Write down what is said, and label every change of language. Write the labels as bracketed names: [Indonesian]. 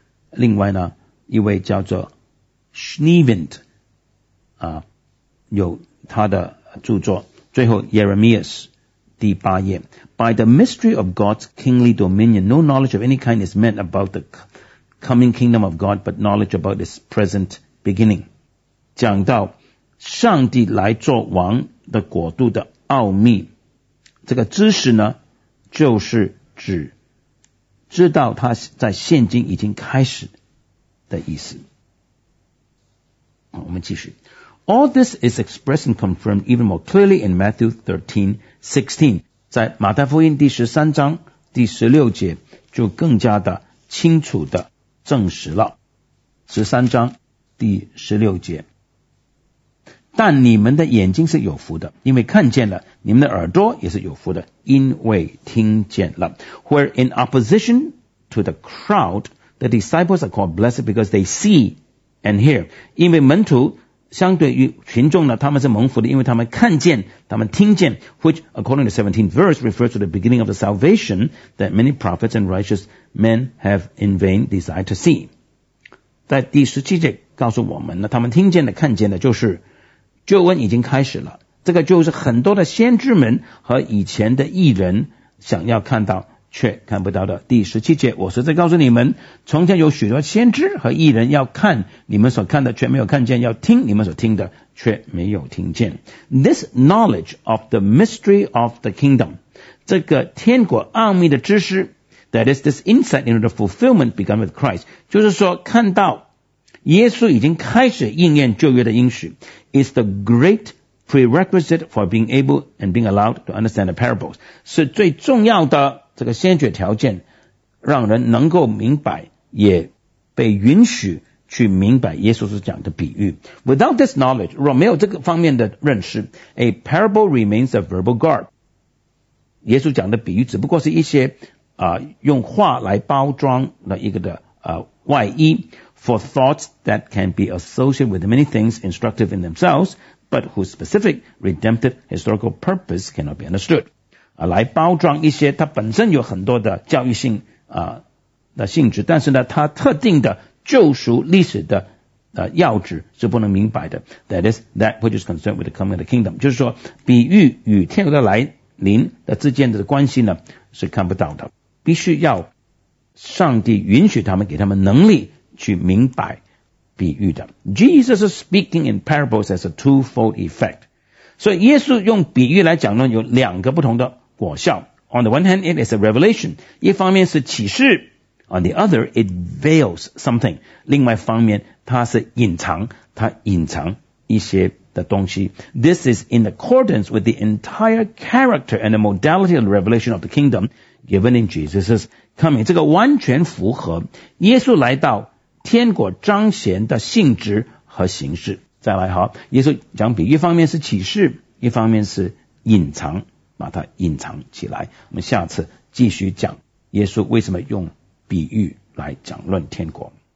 [Chinese] 另外呢，一位叫做 Schneevent, 有他的著作，最后 Jeremias, 第八页。 [English] By the mystery of God's kingly dominion, no knowledge of any kind is meant about the coming kingdom of God, but knowledge about its present beginning. [Chinese] 讲到上帝来做王的国度的奥秘，这个知识呢，就是指知道他在现今已经开始的意思。我们继续。 [English] All this is expressed and confirmed even more clearly in Matthew 13:16. [Chinese] 在马太福音第十三章第十六节就更加的清楚的证实了。十三章第十六节。但你们的眼睛是有福的，因为看见了；你们的耳朵也是有福的，因为听见了。 [English] Where in opposition to the crowd, the disciples are called blessed because they see and hear. [Chinese] 因为门徒相对于群众呢，他们是蒙福的，因为他们看见，他们听见。 [English] Which according to 17th verse refers to the beginning of the salvation that many prophets and righteous men have in vain desired to see. [Chinese] 在第十七节告诉我们呢，他们听见的、看见的，就是救恩已经开始了，这个就是很多的先知们和以前的义人想要看到却看不到的。第十七节，我实在告诉你们，从前有许多先知和义人要看你们所看的却没有看见，要听你们所听的却没有听见。 [English] This knowledge of the mystery of the kingdom, [Chinese] 这个天国奥秘的知识， [English] That is this insight into the fulfillment begun with Christ, [Chinese] 就是说看到耶稣已经开始应验旧约的应许， [English] is the great prerequisite for being able and being allowed to understand the parables. [Chinese] 是最重要的这个先决条件，让人能够明白，也被允许去明白耶稣所讲的比喻。 [English] Without this knowledge, [Chinese] 若没有这个方面的认识， [English] a parable remains a verbal garb. [Chinese] 耶稣讲的比喻只不过是一些用话来包装的一个的外衣。 [English] For thoughts that can be associated with many things instructive in themselves, but whose specific redemptive historical purpose cannot be understood. [Chinese] 来包装一些它本身有很多的教育性的性质，但是呢它特定的救赎历史的要旨是不能明白的。 [English] That is, that which is concerned with the coming of the kingdom. [Chinese] 就是说比喻与天国的来临的之间的关系呢是看不到的。必须要上帝允许他们，给他们能力去明白比喻的。 [English] Jesus is speaking in parables as a twofold effect. [Chinese] 所以耶稣用比喻来讲呢，有两个不同的果效。 [English] On the one hand, it is a revelation. [Chinese] 一方面是启示， [English] On the other, it veils something. [Chinese] 另外方面它是隐藏，它隐藏一些的东西。 [English] This is in accordance with the entire character and the modality of the revelation of the kingdom given in Jesus' coming. [Chinese] 这个完全符合耶稣来到天国彰显的性质和形式。再来，好，耶稣讲比喻，一方面是启示，一方面是隐藏，把它隐藏起来。我们下次继续讲耶稣为什么用比喻来讲论天国。